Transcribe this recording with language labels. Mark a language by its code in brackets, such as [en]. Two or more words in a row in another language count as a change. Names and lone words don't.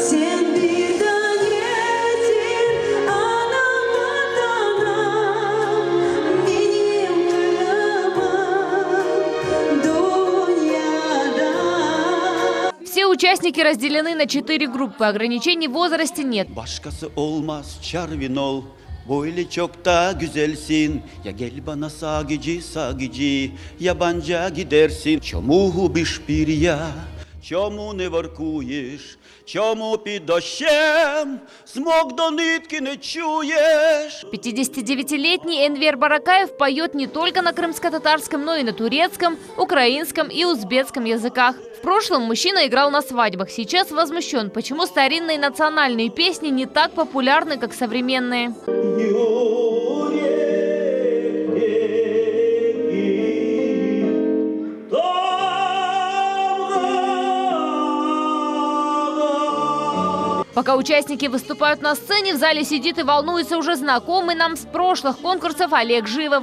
[ru] Все участники разделены на 4 группы. Ограничений в возрасте нет. [crh] Başkası olmaz Çarvin ol, böyle çok da güzelsin. Ya gel bana sagici, yabancı gidersin. [uk] Чому губиш пір'я, чому не воркуєш, чому під дощем смог до нитки не чуєш. [ru] 59-летний Энвер Баракаев поет не только на крымско-татарском, но и на турецком, украинском и узбекском языках. В прошлом мужчина играл на свадьбах. Сейчас возмущен, почему старинные национальные песни не так популярны, как современные. Пока участники выступают на сцене, в зале сидит и волнуется уже знакомый нам с прошлых конкурсов Олег Живов.